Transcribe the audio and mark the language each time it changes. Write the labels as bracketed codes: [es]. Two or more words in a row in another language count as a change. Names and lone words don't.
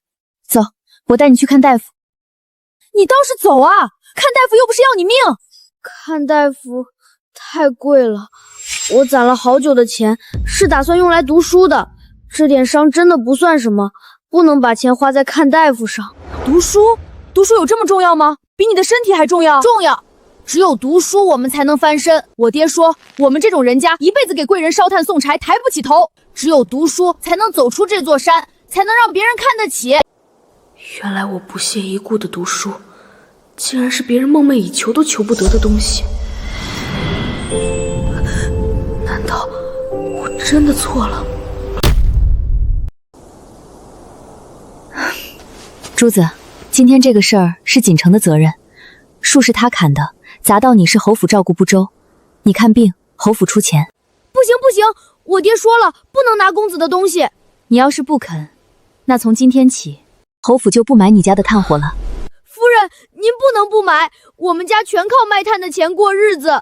[zh] 走，我帶你去看大夫。你倒是走啊！看大夫又不是要你命。看大夫太貴了，我攢了好久的錢，是打算用來讀書的。這點傷真的不算什麼，不能把錢花在看大夫上。讀書有這麼重要嗎？比你的身體還重要？重要。只有讀書我們才能翻身。我爹說，我們這種人家一輩子給貴人燒炭送柴，抬不起頭。只有讀書才能走出這座山，才能讓別人看得起。原來我不屑一顧的讀書，竟然是別人夢寐以求都求不得的東西。難道我真的錯了？珠子，今天這個事兒是錦城的責任，樹是他砍的，砸到你是侯府照顧不周。你看病，侯府出錢。不行，我爹說了，不能拿公子的東西。你要是不肯，那從今天起，侯府就不買你家的炭火了。夫人，您不能不買，我們家全靠賣炭的錢過日子。